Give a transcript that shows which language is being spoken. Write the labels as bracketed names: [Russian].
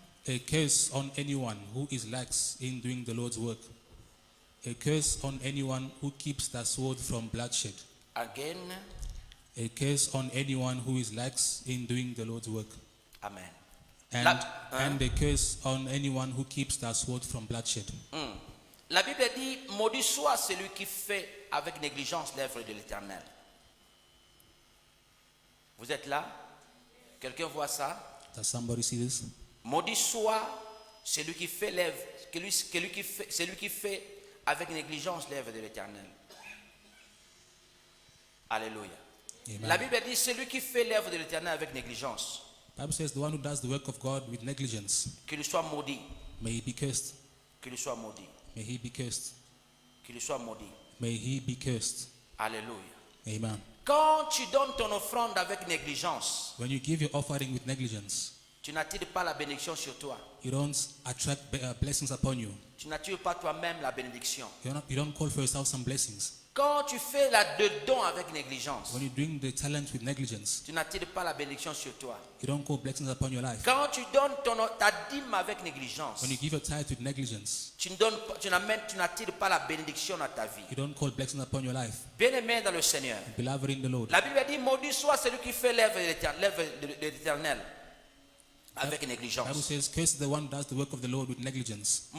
[English] A curse on anyone who is lax in doing the Lord's work. A curse on anyone who keeps the sword from bloodshed. Again. A curse on anyone who is lax in doing the Lord's work. Amen. And a curse on anyone who keeps the sword from bloodshed. [French] La Bible dit, maudit soit celui qui fait avec négligence l'œuvre de l'Éternel. Vous êtes là? Quelqu'un voit ça? [English] Does somebody see this? [French] Maudit soit celui qui fait l'œuvre, celui qui fait avec négligence l'œuvre de l'Éternel. Alléluia. Amen. La Bible dit, celui qui fait l'œuvre de l'Éternel avec négligence, [English] Bible says the one who does the work of God with negligence, [French] qu'il soit maudit, [English] may he be cursed. [French] qu'il soit maudit, [English] May he be cursed. [French] qu'il soit maudit. [English] May he be cursed. Alléluia. Amen. [French] Quand tu donnes ton offrande avec négligence, [English] When you give your offering with negligence, [French] tu n'attires pas la bénédiction sur toi. [English] you don't attract blessings upon you. [French] Tu n'attires pas toi-même la bénédiction. [English] You don't call for yourself some blessings. [French] Quand tu fais la de don avec négligence, [English] When you're doing the talent with negligence, [French] tu n'attires pas la bénédiction sur toi. [English] you don't call blessings upon your life. [French] Quand tu donnes ta dîme avec négligence, [English] When you give your tithe with negligence, [French] tu n'attires pas la bénédiction dans ta vie. [English] you don't call blessings upon your life. [French] Bien-aimé dans le Seigneur, [English] Beloved in the Lord, [French] la Bible dit, maudit soit celui qui fait l'œuvre de l'Éternel avec [English] Bible [French] négligence. [English] says, "Curse the one who does the work of the Lord with negligence.